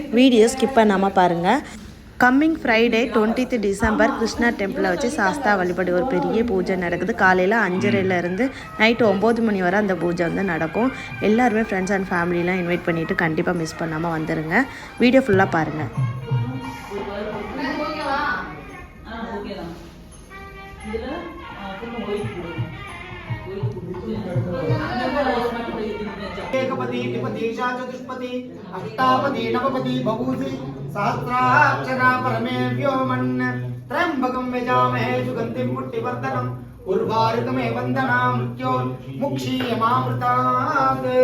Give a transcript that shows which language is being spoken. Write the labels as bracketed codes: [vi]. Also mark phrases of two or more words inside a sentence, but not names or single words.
[ta] வீடியோ ஸ்கிப் பண்ணாமல் பாருங்கள். [en] Coming Friday [ta] 20th டிசம்பர் கிருஷ்ணா டெம்பிளில் வச்சு சாஸ்தா வழிபடு ஒரு பெரிய பூஜை நடக்குது. காலையில் 5:30லேருந்து நைட்டு 9 மணி வரை அந்த பூஜை வந்து நடக்கும். எல்லாருமே [en] friends and familylam invite [ta] பண்ணிவிட்டு கண்டிப்பாக மிஸ் பண்ணாமல் வந்துடுங்க. வீடியோ ஃபுல்லாக பாருங்கள். [sa] एकपति त्रिपति चतुष्पति अष्टापति नवपति बभूति सहस्राक्षरा परमे व्योमन् त्र्यंबकं यजामहे सुगन्धिं पुष्टिवर्धनम् उर्वारुकमे वन्दना मृत्यो मुक्षीयमामृतात्